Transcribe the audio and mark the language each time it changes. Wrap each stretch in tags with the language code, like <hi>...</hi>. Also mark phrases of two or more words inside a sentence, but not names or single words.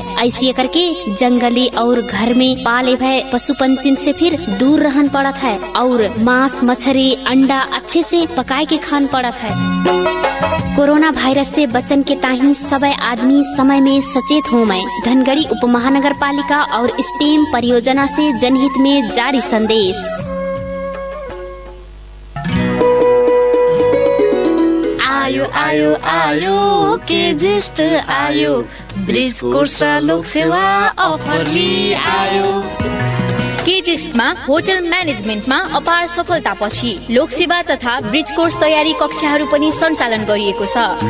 <thl>ऐसे करके जंगली और घर में पाले भय पशु पंछी से फिर दूर रहन पड़त है। और मांस मछली अंडा अच्छे से पकाए के खान पड़त है। कोरोना वायरस से बचन के ताही सबै आदमी समय में सचेत हो। मैं धनगढ़ी उप महानगर पालिका और स्टेम परियोजना से जनहित में जारी संदेश।</thl> <ne>आयो आयो आयो के ज्येष्ठ आयो, ब्रिज कोर्स र लोक सेवा अफर लिई आयो। केजिस्टमा होटल म्यानेजमेन्टमा अपार सफलतापछि लोक सेवा तथा ब्रिज कोर्स तयारी कक्षाहरू पनि सञ्चालन गरिएको छ।</ne>